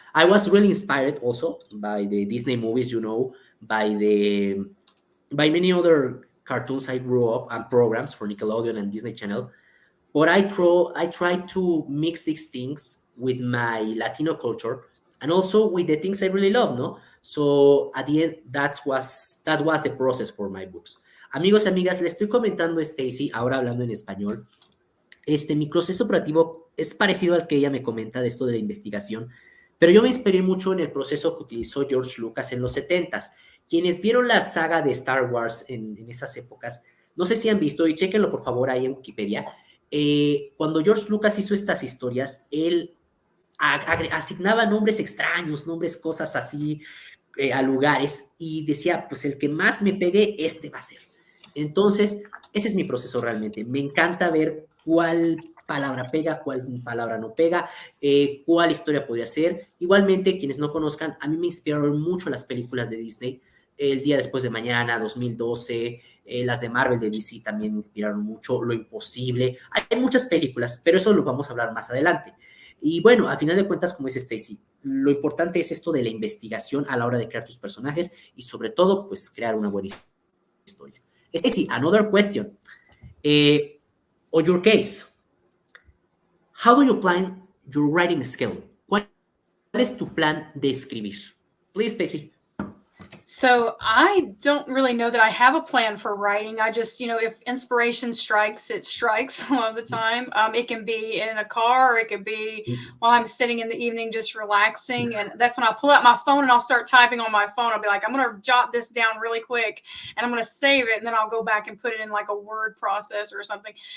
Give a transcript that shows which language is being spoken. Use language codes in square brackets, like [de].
[en] I was really inspired also by the Disney movies, by the by many other cartoons I grew up and programs for Nickelodeon and Disney Channel. But I try to mix these things with my Latino culture and also with the things I really love, no? So at the end, that was the process for my books. [es] Amigos, amigas, le estoy comentando a Stacy, ahora hablando en español. Mi proceso operativo es parecido al que ella me comenta de esto de la investigación, pero yo me inspiré mucho en el proceso que utilizó George Lucas en los 70s. Quienes vieron la saga de Star Wars en esas épocas, no sé si han visto, y chéquenlo por favor ahí en Wikipedia, cuando George Lucas hizo estas historias, él asignaba nombres extraños, nombres, cosas así, a lugares, y decía, pues el que más me pegue, este va a ser. Entonces, ese es mi proceso realmente. Me encanta ver cuál palabra pega, cuál palabra no pega, cuál historia podría ser. Igualmente, quienes no conozcan, a mí me inspiraron mucho las películas de Disney. El día después de mañana, 2012, las de Marvel, de DC también me inspiraron mucho. Lo Imposible. Hay muchas películas, pero eso lo vamos a hablar más adelante. Y bueno, a final de cuentas, como dice Stacy, lo importante es esto de la investigación a la hora de crear tus personajes y sobre todo, pues crear una buena historia. [en] Stacy, another question. On your case, how do you plan your writing skill? [es] ¿Cuál es tu plan de escribir? [en] Please, Stacy. So I don't really know that I have a plan for writing. I just, if inspiration strikes, it strikes a lot of the time. It can be in a car, or it could be while I'm sitting in the evening just relaxing. And that's when I pull out my phone and I'll start typing on my phone. I'll be like, I'm going to jot this down really quick and I'm going to save it. And then I'll go back and put it in like a word processor or something.